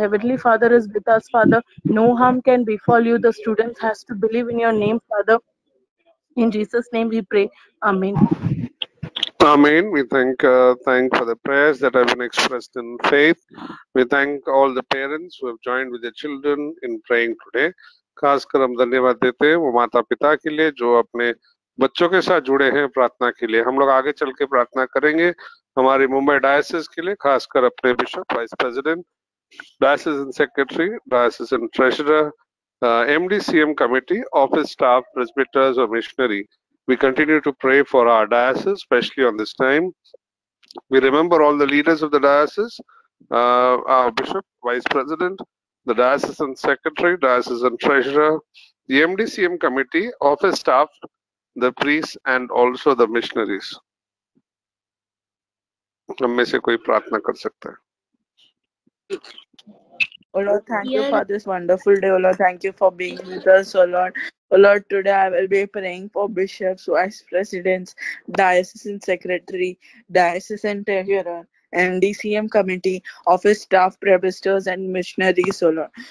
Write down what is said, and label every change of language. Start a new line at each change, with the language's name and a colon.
English: Heavenly Father is with us, Father. No harm can befall you. The students has to believe in your name, Father. In Jesus' name we pray. Amen. Amen. We thank for the prayers that have been expressed in faith. We thank all the parents who have joined with their children in praying today.
Hindi: खासकर हम धन्यवाद देते हैं वो माता पिता के लिए जो अपने बच्चों के साथ जुड़े हैं प्रार्थना के लिए। हम लोग आगे चल के प्रार्थना करेंगे हमारी मुंबई डायसिस के लिए, खासकर अपने bishop, vice president, diocese secretary, diocese treasurer,
English: MDCM committee, office staff, presbyters or missionary. We continue to pray for our diocese, especially on this time. We remember all the leaders of the diocese, our bishop, vice president, the diocesan secretary, diocesan treasurer, the MDCM committee, office staff, the priests, and also the missionaries.
Hindi: हम में से कोई प्रार्थना कर सकता है?
English: Oh Lord, thank you for this wonderful day. Oh Lord, thank you for being with us. Oh Lord, today I will be praying for bishops, vice presidents, diocesan secretary, diocesan treasurer, and DCM committee, office staff, pastors, and missionaries, O Lord.